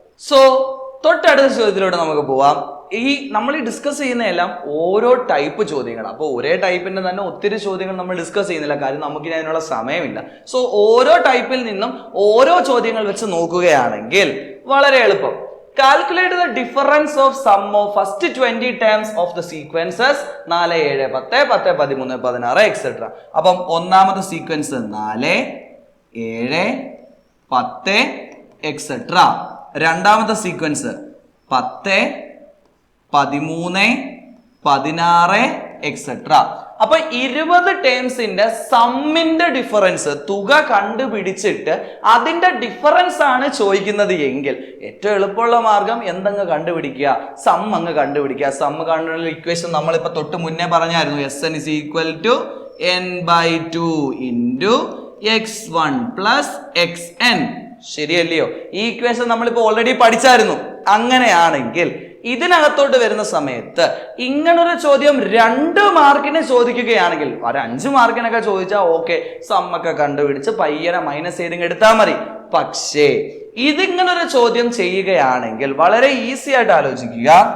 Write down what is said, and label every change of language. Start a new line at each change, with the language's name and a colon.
Malayalam: So തൊട്ടടുത്ത ചോദ്യത്തിലൂടെ നമുക്ക് പോവാം. നമ്മൾ ഡിസ്കസ് ചെയ്യുന്നതെല്ലാം ഓരോ ടൈപ്പ് ചോദ്യങ്ങളാണ്. അപ്പോൾ ഒരേ ടൈപ്പിന്റെ തന്നെ ഒത്തിരി ചോദ്യങ്ങൾ നമ്മൾ ഡിസ്കസ് ചെയ്യുന്നില്ല, കാര്യം നമുക്കിനി അതിനുള്ള സമയമില്ല. സോ ഓരോ ടൈപ്പിൽ നിന്നും ഓരോ ചോദ്യങ്ങൾ വെച്ച് നോക്കുകയാണെങ്കിൽ വളരെ എളുപ്പം.
English: Calculate the difference of sum of first 20 terms of the sequences 4, 7, 10, 10, 13, 16 etc.
Malayalam: അപ്പം ഒന്നാമത്തെ സീക്വൻസ് 4, 7, 10 etc. രണ്ടാമത്തെ സീക്വൻസ് 10, 13, 16 etc. അപ്പൊ 20 ടേംസിന്റെ സമ്മിന്റെ ഡിഫറൻസ്, തുക കണ്ടുപിടിച്ചിട്ട് അതിന്റെ ഡിഫറൻസ് ആണ് ചോദിക്കുന്നത് എങ്കിൽ ഏറ്റവും എളുപ്പമുള്ള മാർഗം എന്തങ്ങ് കണ്ടുപിടിക്കുക? സം അങ്ങ് കണ്ടുപിടിക്കുക. സം കാണുന്ന ഇക്വേഷൻ നമ്മളിപ്പോ തൊട്ട് മുന്നേ പറഞ്ഞായിരുന്നു.
English: Sn is equal to n/2 into x1 plus xn.
Malayalam: ശരിയല്ലയോ? ഈ ഇക്വേഷൻ നമ്മളിപ്പോ ഓൾറെഡി പഠിച്ചായിരുന്നു. അങ്ങനെയാണെങ്കിൽ ഇതിനകത്തോട്ട് വരുന്ന സമയത്ത് ഇങ്ങനൊരു ചോദ്യം 2 മാർക്കിന് ചോദിക്കുകയാണെങ്കിൽ, ഒരു 5 മാർക്കിനൊക്കെ ചോദിച്ചാൽ ഓക്കെ, സമ്മൊക്കെ കണ്ടുപിടിച്ച് പയ്യനെ മൈനസ് ചെയ്ത് എടുത്താൽ മതി. പക്ഷേ ഇതിങ്ങനൊരു ചോദ്യം ചെയ്യുകയാണെങ്കിൽ വളരെ ഈസി ആയിട്ട് ആലോചിക്കുക.